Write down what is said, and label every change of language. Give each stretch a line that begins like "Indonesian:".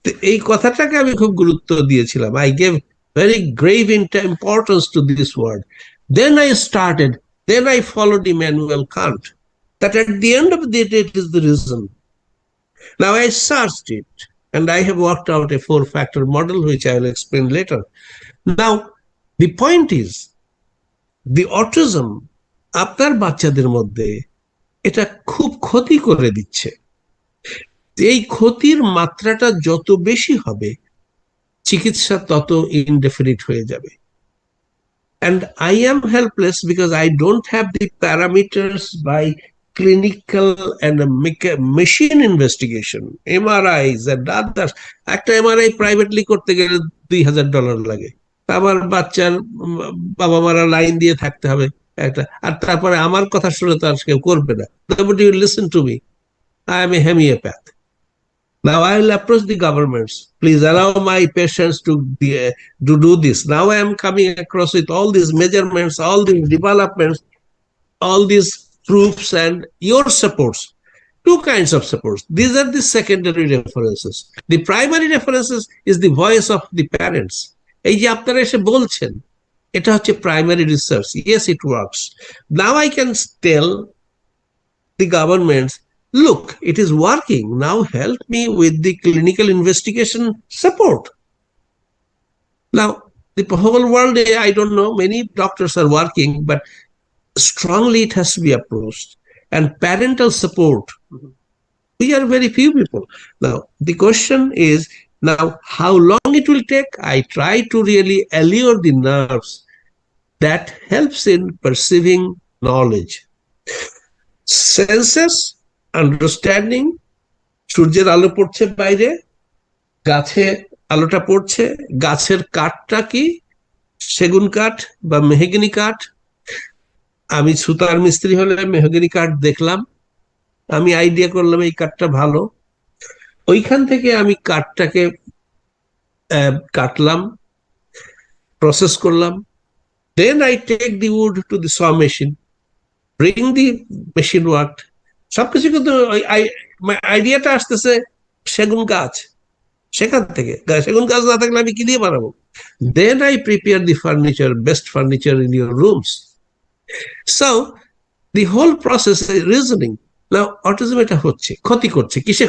Bangla: এই কথাটাকে আমি খুব গুরুত্ব দিয়েছিলাম.
English: I gave very grave importance to this word. Then I followed Immanuel Kant, that at the end of the day, it is the reason. Now I searched it, and I have worked out a 4-factor model, which I will explain later. Now, the point is, the autism,
Bangla: আপনার বাচ্চাদের মধ্যে এটা খুব ক্ষতি করে দিচ্ছে। এই ক্ষতির মাত্রাটা যত বেশি হবে, চিকিৎসা তত ইনডেফিনিট হয়ে যাবে।
English: And I am helpless because I don't have the parameters by clinical and machine investigation, MRIs and others.
Bangla: একটা MRI প্রাইভেটলি করতে গেলে $2,000 লাগে। আমার বাচ্চার বাবা মারা লাইন দিয়ে থাকতে হবে একটা, আর তারপরে আমার কথা শুনে তো আর কেউ করবে না।
English: Nobody will listen to me. I am a homeopath. Now I will approach the governments. Please allow my patients to do this. Now I am coming across with all these measurements, all these developments, all these proofs and your supports. Two kinds of supports. These are the secondary references. The primary references is the voice of the parents.
Bangla: এই যে আপনারা এসে বলছেন, এটা হচ্ছে primary research.
English: Yes, it works. Now I can tell the governments, look, it is working. Now help me with the clinical investigation support. Now, the whole world, I don't know, many doctors are working, but strongly it has to be approached. And parental support, we are very few people. Now, the question is, now, how long it will take? I try to really allure the nerves. That helps in perceiving knowledge.
Bangla: Senses, understanding, সূর্যের আলো পড়ছে বাইরে, গাছে আলোটা পড়ছে, গাছের কাঠটা কি, সেগুন কাঠ বা মেহগনি কাঠ। আমি সুতার মিস্ত্রি হলে মেহগনি কাঠ দেখলাম, আমি আইডিয়া করলাম এই কাঠটা ভালো, ওইখান থেকে আমি কাঠটাকে কাটলাম, প্রসেস করলাম,
English: then I take the wood to the saw machine, bring the machine worked.
Bangla: সবকিছু কিন্তু আইডিয়াটা আসতেছে সেগুন গাছ, সেখান থেকে। সেগুন গাছ না থাকলে আমি কি দিয়ে বানাবো?
English: Then I prepare the furniture, best furniture in your rooms. So the whole process is reasoning.
Bangla: Now autism এটা হচ্ছে, ক্ষতি করছে কিসে?